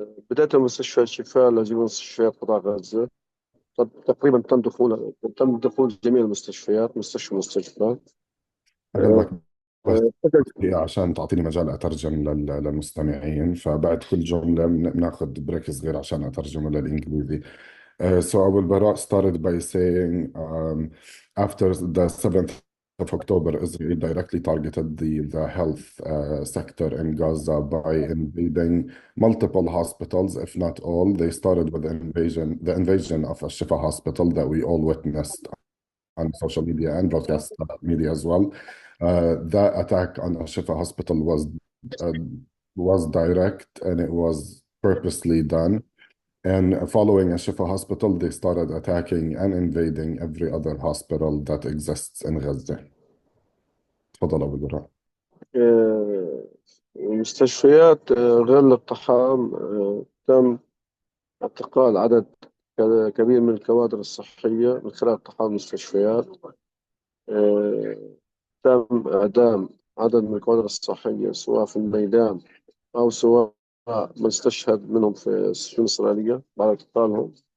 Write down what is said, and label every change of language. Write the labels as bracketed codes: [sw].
[ar] بداية مستشفى الشفاء لجميع مستشفيات قطاع غزة. تقريبا تم دخول جميع المستشفيات، مستشفى. آه، أغلبك بس بدأت- عشان تعطيني مجال أترجم للمستمعين، فبعد كل جملة بناخذ بريك صغير عشان أترجمه للإنجليزي. [en] So I will start by saying after the 7th of October, Israel directly targeted the health sector in Gaza by invading multiple hospitals, if not all. They started with the invasion of a Shifa hospital that we all witnessed on social media and broadcast media as well. That attack on a Shifa hospital uh, was direct and it was purposely done. And following a Shifa hospital, they started attacking and invading every other hospital that exists in Gaza. [ar] تفضل أبو البراء. آه، المستشفيات غير الاقتحام، تم اعتقال عدد كبير من الكوادر الصحية من خلال اقتحام المستشفيات. آه، تم إعدام عدد من الكوادر الصحية سواء في الميدان أو سواء من استشهد منهم في السجون الإسرائيلية بعد اغتيالهم.